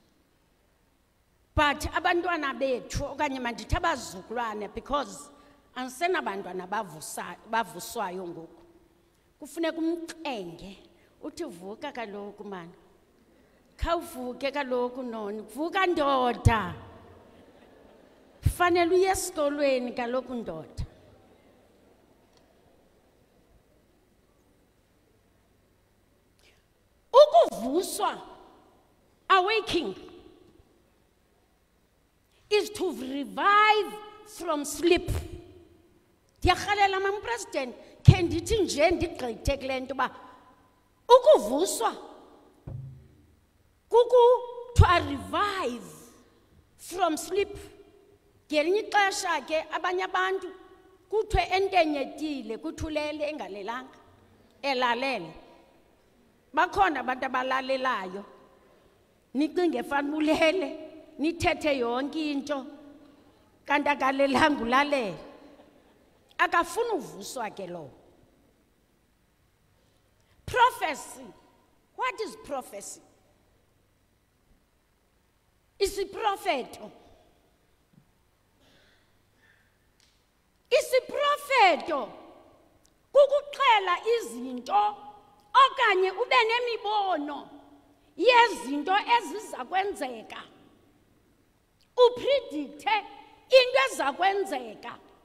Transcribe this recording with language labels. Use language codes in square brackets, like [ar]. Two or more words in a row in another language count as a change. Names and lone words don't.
[xh] But abantwana bethu okanye mandithi abazukulwane, because andisenabantwana bavuswayo ngoku, kufuneka umcenge uthi vuka kaloku mani, khawuvuke kaloku noni, vuka ndoda, fanele uye esikolweni kaloku ndoda. Ukuvuswa, awaking, [en] is to revive from sleep. [xh] Ndiyarhalela mama president, khe ndithi nje ndigqithe kule nto uba ukuvuswa [en] to revive from sleep. [xh] Ngelinye ixesha ke abanye abantu kuthiwe entenyetile, kuthulele engalelanga, elalele. Bakhona abantu abalalelayo, nicinge fana ulele, nithethe yonke into, kanti akalelanga ulalele. Akafuni uvuswa ke lo. [en] Prophecy. What is prophecy? [xh] Isiprofeto. Isiprofeto kukuxela izinto okanye ube nemibono yezinto eziza kwenzeka, upredicte into eza kwenzeka.